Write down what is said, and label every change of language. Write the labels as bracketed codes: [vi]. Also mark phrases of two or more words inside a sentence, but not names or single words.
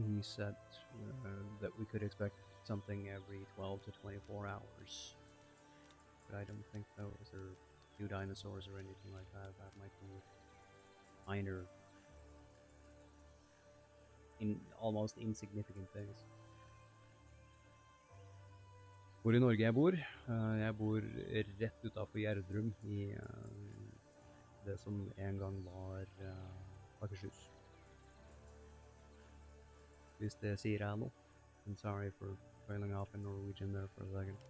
[en] He said that we could expect something every 12 to 24 hours. But I don't think those are new dinosaurs or anything like that. That might be minor, almost insignificant things. [no] Hvor I Norge jeg bor? Jeg bor rett utenfor Gjerdrum I det som en gang var Akershus. Hvis det sier jeg noe. [en] I'm sorry for trailing off in Norwegian there for a second.